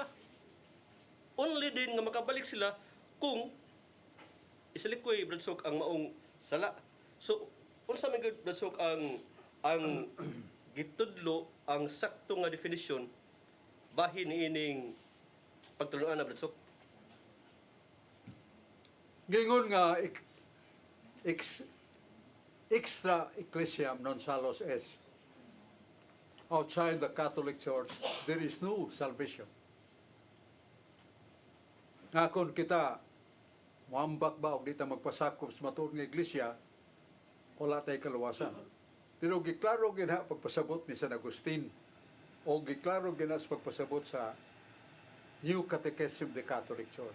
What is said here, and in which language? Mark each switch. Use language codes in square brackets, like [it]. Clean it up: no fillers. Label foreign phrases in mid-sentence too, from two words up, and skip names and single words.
[ceb] Only din nga makabalik sila kung isalikoy, Brad Sok, ang maong sala. So, unsa man gyud, Brad Sok, ang gitudlo, ang sakto nga definition bahin ining pagtuluan na, Brad Sok? Gingon nga [la] extra ecclesiam non salus est. [en] Outside the Catholic Church, there is no salvation. [ceb] Ngakon kita, muambak ba o di ta magpasakop sa matuod nga iglesia, wala tayo kaluwasan. Pero giklaro gina pagpasabot ni San Agustin o giklaro gina sa pagpasabot sa New Catechism of the Catholic Church.